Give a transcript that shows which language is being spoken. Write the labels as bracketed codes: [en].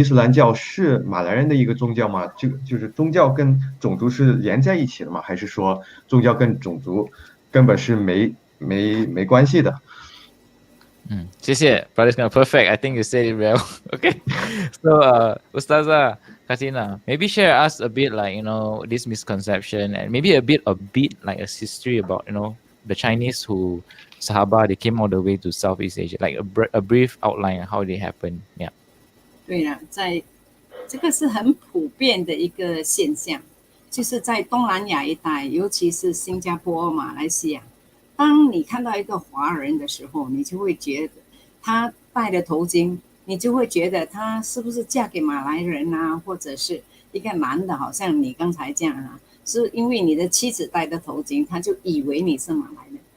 [zh] 伊斯兰教是马来人的一个宗教吗？这个就是宗教跟种族是连在一起的吗？还是说宗教跟种族根本是没关系的？谢谢 [en] Brother Perfect. I think you said it well. Okay. So Ustazah Kartinah, maybe share us a bit like this misconception and maybe a bit like a history about the Chinese who Sahaba, they came all the way to Southeast Asia, like a brief outline of how they happened. Yeah. [zh] 对了，在这个是很普遍的一个现象，就是在东南亚一带，尤其是新加坡、马来西亚。当你看到一个华人的时候，你就会觉得他戴了头巾，你就会觉得他是不是嫁给马来人啊，或者是一个男的，好像你刚才这样啊，是因为你的妻子戴的头巾，他就以为你是马来人。